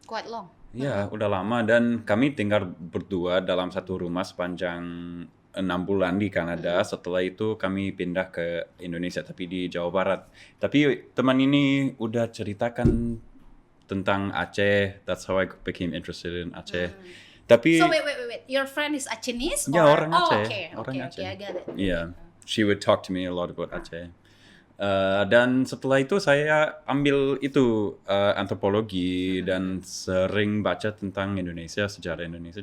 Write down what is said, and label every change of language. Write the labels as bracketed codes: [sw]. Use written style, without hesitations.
[en] Quite long. [id] Ya, udah lama, dan kami tinggal berdua dalam satu rumah sepanjang 6 bulan di Kanada. Setelah itu kami pindah ke Indonesia, tapi di Jawa Barat. Tapi teman ini udah ceritakan tentang Aceh. [en] That's how I became interested in Aceh. [id] Tapi [en] So wait. Your friend is Achenese? [id] Ya, orang Aceh. [en] Okay, I get it. Yeah, she would talk to me a lot about Aceh. [id] Dan setelah itu saya ambil itu antropologi dan sering baca tentang Indonesia, sejarah Indonesia.